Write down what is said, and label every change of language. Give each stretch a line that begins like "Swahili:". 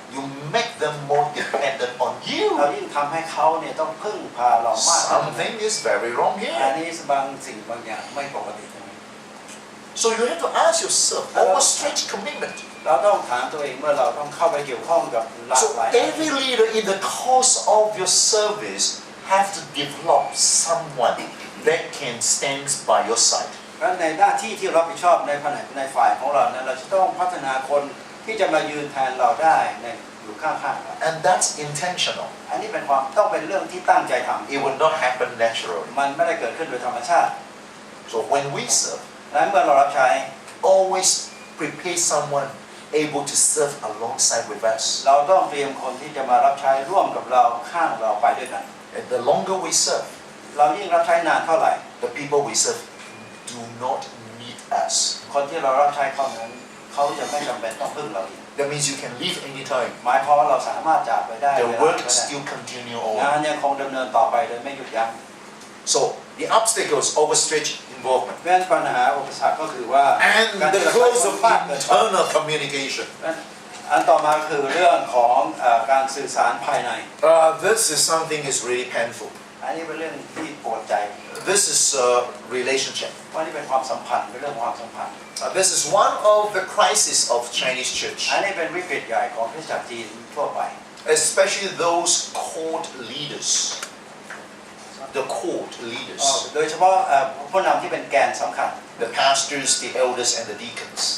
English: you make them more dependent on
Thai: เรา
English: you.
Thai: ยิ่งทำให้เขาเนี่ยต้องพึ่งพาเรามาก
English: Something is very wrong
Thai: อัน
English: here.
Thai: นี้บางสิ่งบางอย่างไม่ปกติ
English: So you have to ask yourself, overstretched commitment.
Thai: เราต้องถามตัวเองเมื่อเราต้องเข้าไปเกี่ยวข้องกับหลาก
English: So
Thai: หลาย
English: every leader in the course of your service have to develop someone that can stand by your side.
Thai: และในหน้าที่ที่รับผิดชอบในแผนกในฝ่ายของเรานั้นเราจะต้องพัฒนาคนที่จะมายืนแทนเราได้ในอยู่ข้างๆเรา
English: And that's intentional.
Thai: อันนี้เป็นความต้องเป็นเรื่องที่ตั้งใจทำ
English: It will not happen naturally.
Thai: มันไม่ได้เกิดขึ้นโดยธรรมชาติ
English: So when we serve,
Thai: และเมื่อเรารับใช้
English: always prepare someone able to serve alongside with us.
Thai: เราต้องเตรียมคนที่จะมารับใช้ร่วมกับเราข้างเราไปด้วยกัน
English: And the longer we serve,
Thai: เรายิ่งรับใช้นานเท่าไหร่
English: the people we serve do not need us.
Thai: คนที่เรารับใช้เขานั้นเขาจะไม่จำเป็นต้องพึ่งเราอีก
English: That means you can leave anytime.
Thai: หมายความว่าเราสามารถจากไปได้
English: The
Thai: เวลา
English: work
Thai: ก็ได้
English: still continue
Thai: งาน
English: on.
Thai: ยังคงดำเนินต่อไปโดยไม่หยุดยั้ง
English: So the obstacles overstretched involvement
Thai: เพราะฉะนั้นปัญหาอุปสรรคก็คือว่า
English: and
Thai: การ
English: the
Thai: ที่เรา
English: close
Thai: ใช้
English: of
Thai: คนมากเกินไป
English: internal communication.
Thai: อันต่อมาคือเรื่องของการสื่อสารภายใน
English: This is something is really painful.
Thai: อันนี้เป็นเรื่องที่ปวดใจ
English: This is a relationship.
Thai: เพราะนี่เป็นความสัมพันธ์เป็นเรื่องความสัมพันธ์
English: This is one of the crises of Chinese church,
Thai: อันนี้เป็นวิกฤตใหญ่ของคริสตจักรจีนทั่วไป
English: especially those court leaders. The court leaders,
Thai: โดยเฉพาะผู้นำที่เป็นแกนสำคัญ
English: the pastors, the elders, and the deacons.